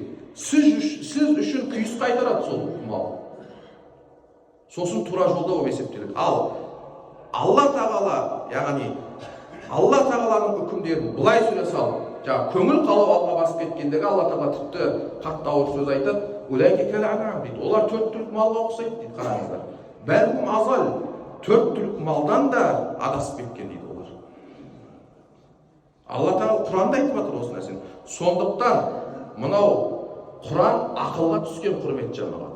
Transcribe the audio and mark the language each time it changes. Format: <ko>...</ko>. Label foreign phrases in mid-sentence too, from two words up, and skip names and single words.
<kk>Сіз үшін күйіс қайтарады сол мал. Сосын тура жолда болып есептеледі. Ал Алла Тағала, яғни Алла Тағаланың үкімдерін былай сөйле салып, жаңа көңіл қалау алға басып кеткендегі Алла Тағала тіпті қатты ауыр сөз айтады.</kk> <ar>أولئك كالأنعام дейді.</ar> <kk>Олар 4 түлік малға ұқсайды дейді, қараңыздар. Бәлкім азал 4 түлік малдан да адасып кеткен дейді олар. Алла Тағала Құранда айтып жатыр осы нәрсені. Сондықтан мынау Құран ақылға түскен, құрметті жандар.</kk>